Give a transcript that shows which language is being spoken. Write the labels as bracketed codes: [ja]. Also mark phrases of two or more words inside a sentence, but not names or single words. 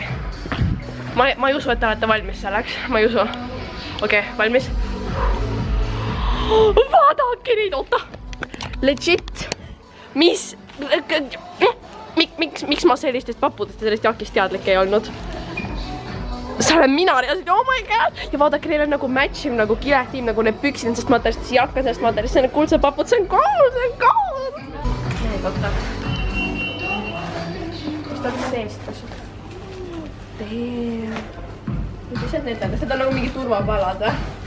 [et] Ma ei usu, et te olete valmis selleks. Ma ei usu. Okei, valmis. Vaadake neid, oota! Legit! Miks ma sellistest pappudest ja sellist jakist teadlik ei olnud? See olen mina reaalselt, [en] oh my god! [et] Ja vaadake, neil on nagu matchim, nagu kiletiim, nagu need püksid on sellest materjalist, jakka sellest materjalist, see on kuldsed papud, see on cool! Need, oota. Mis ta on seest asjad? Damn. Mis asjad need on? Seda on nagu mingi turvapalad, või?